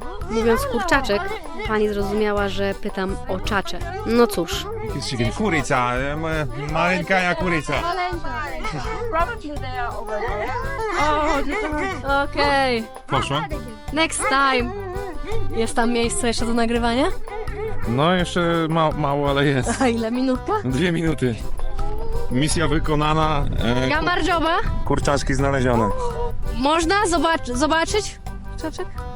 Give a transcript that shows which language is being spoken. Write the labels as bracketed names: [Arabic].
[Polish] Mówiąc kurczaczek, pani zrozumiała, że pytam o czacze. No cóż. Kuryca, maleńka kuryca. [English] Probably they are over there. [Polish] Okej. Poszło? [English] Next time. [Polish] Jest tam miejsce jeszcze do nagrywania? No jeszcze mało, ale jest. A ile minutka? 2 minuty. Misja wykonana. [Georgian] Gamardzioba? [Polish] Kurczaczki znalezione. Można zobaczyć? Czaczek?